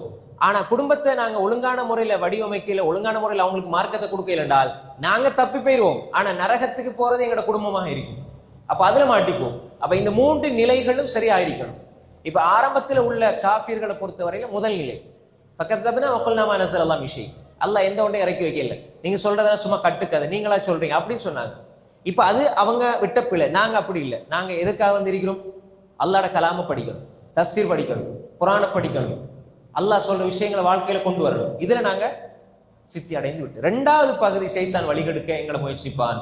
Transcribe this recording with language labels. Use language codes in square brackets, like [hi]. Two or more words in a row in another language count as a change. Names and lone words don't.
[ta] ஆனா குடும்பத்தை நாங்க ஒழுங்கான முறையில வடிவமைக்கல, ஒழுங்கான முறையில் அவங்களுக்கு மார்க்கத்தை கொடுக்கல என்றால் நாங்க தப்பி போயிடுவோம். ஆனா நரகத்துக்கு போறது எங்களோட குடும்பமாக இருக்கும். அப்ப அதுல மாட்டிக்குவோம். அப்ப இந்த 3 நிலைகளும் சரியாயிருக்கணும். இப்ப ஆரம்பத்தில் உள்ள காஃபிர்களை பொறுத்தவரையில முதல் நிலை [ar] فكذبنا وقلنا ما نزل الله من شيء, [ta] அல்லாஹ் எந்த ஒன்றையும் இறக்கி வைக்கல, நீங்க சொல்றதெல்லாம் சும்மா கட்டுக்கதை, நீங்களா சொல்றீங்க அப்படின்னு சொன்னாங்க. இப்ப அது அவங்க விட்ட பிள்ளை. நாங்க அப்படி இல்லை. நாங்க எதுக்காக வந்திருக்கிறோம்? அல்லாஹ்ட கலாம படிக்கணும், தஃசீர் படிக்கணும், குர்ஆனை படிக்கணும், அல்லாஹ் சொல்ற விஷயங்களை வாழ்க்கையில கொண்டு வரணும். இதுல நாங்க சித்தி அடைந்து விட்டு 2வது பகுதி ஷைத்தான் வழிகெடுக்க எங்களை முயற்சிப்பான்.